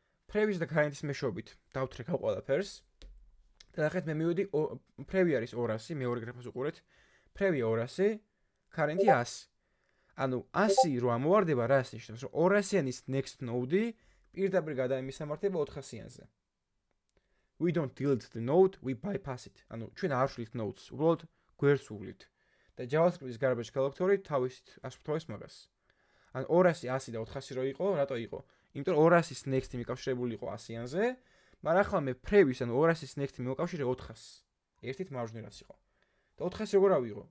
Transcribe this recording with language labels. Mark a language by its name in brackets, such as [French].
[Georgian] previous და current-ის მეშვეობით დავთრე ყველაფერს. და ნახეთ მე მივედი previous არის 200, მეორე გრაფას უყურეთ. previous 200, current-ი 100. ანუ 100 რო ამოვარდება, რას ნიშნავს? რომ 200-яნის next node-ი პირდაპირ გადაემისამართება 400-იანზე. [English] We don't delete the node, we bypass it. [Georgian] ანუ ჩვენ არ ვშლით nodes, უბრალოდ გვერდს ვუვლით. და JavaScript-ის garbage collector-ი თავისით ასუფთავებს მაგას. ან 200, 100 და 400 რო იყო, რატო იყო? იმიტომ 200-ის next-ი მიკავშირებული იყო 100-იანზე, მაგრამ ახლა მე previous ანუ 200-ის next-ი მივაკავშირე 400-ს. ერთით მარჯვნივ რაც იყო. და 400 როგორ ავიღო?